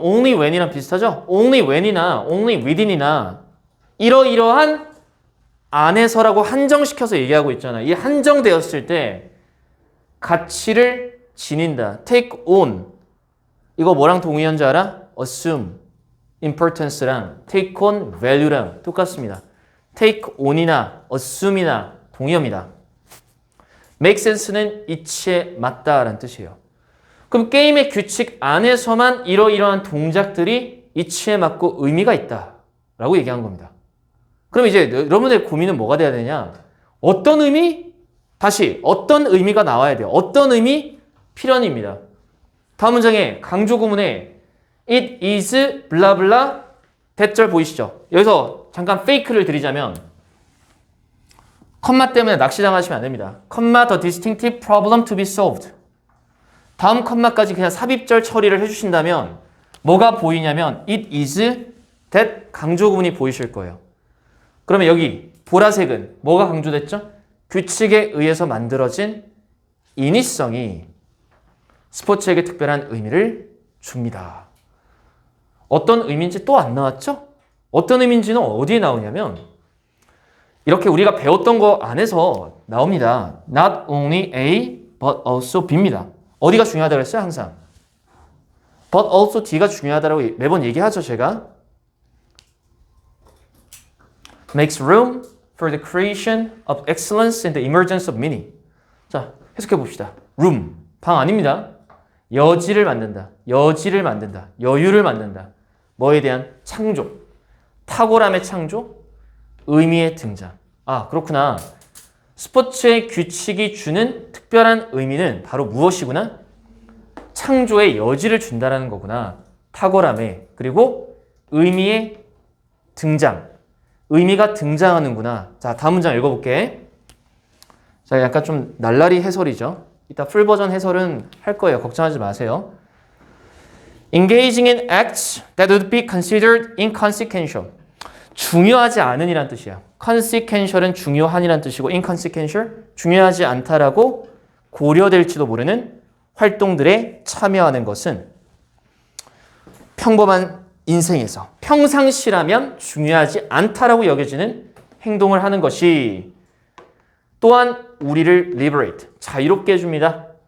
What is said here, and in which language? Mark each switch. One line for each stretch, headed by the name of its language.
Korean: only when이랑 비슷하죠? only when이나
English: only within
Korean: 이나 이러이러한 안에서라고 한정시켜서 얘기하고 있잖아. 이 한정되었을 때 가치를 지닌다.
English: take on.
Korean: 이거 뭐랑 동의한지 알아?
English: assume. importance랑 take on value랑 똑같습니다.
Korean: take on이나 assume이나 동의어입니다. make sense는 이치에 맞다라는 뜻이에요. 그럼 게임의 규칙 안에서만 이러이러한 동작들이 이치에 맞고 의미가 있다라고 얘기한 겁니다. 그럼 이제 여러분의 고민은 뭐가 돼야 되냐? 어떤 의미? 다시 어떤 의미가 나와야 돼요. 어떤 의미? 필연입니다. 다음 문장에 강조 구문에
English: it is blah blah
Korean: 대절 보이시죠? 여기서 잠깐 페이크를 드리자면 컴마 때문에 낚시당하시면 안 됩니다.
English: 컴마 the distinctive problem to be solved.
Korean: 다음 컴마까지 그냥 삽입절 처리를 해주신다면 뭐가 보이냐면
English: it is that
Korean: 강조 구문이 보이실 거예요. 그러면 여기 보라색은 뭐가 강조됐죠? 규칙에 의해서 만들어진 인위성이 스포츠에게 특별한 의미를 줍니다. 어떤 의미인지 또 안 나왔죠? 어떤 의미인지는 어디에 나오냐면 이렇게 우리가 배웠던 거 안에서 나옵니다.
English: Not only A, but also B입니다.
Korean: 어디가 중요하다고 했어요? 항상.
English: But also D
Korean: 가 중요하다고 매번 얘기하죠, 제가.
English: Makes room for the creation of excellence and the emergence of meaning.
Korean: 자, 해석해 봅시다. room, 방 아닙니다. 여지를 만든다. 여지를 만든다. 여유를 만든다. 뭐에 대한 창조. 탁월함의 창조, 의미의 등장. 아, 그렇구나. 스포츠의 규칙이 주는 특별한 의미는 바로 무엇이구나? 창조의 여지를 준다라는 거구나. 탁월함에. 그리고 의미의 등장. 의미가 등장하는구나. 자, 다음 문장 읽어볼게. 자, 약간 좀 날라리 해설이죠. 이따 풀 버전 해설은 할 거예요. 걱정하지 마세요.
English: Engaging in acts that would be considered inconsequential.
Korean: 중요하지 않은 이란 뜻이야. consequential은 중요한이란 뜻이고 inconsequential, 중요하지 않다라고 고려될지도 모르는 활동들에 참여하는 것은 평범한 인생에서 평상시라면 중요하지 않다라고 여겨지는 행동을 하는 것이 또한 우리를 liberate, 자유롭게 해줍니다.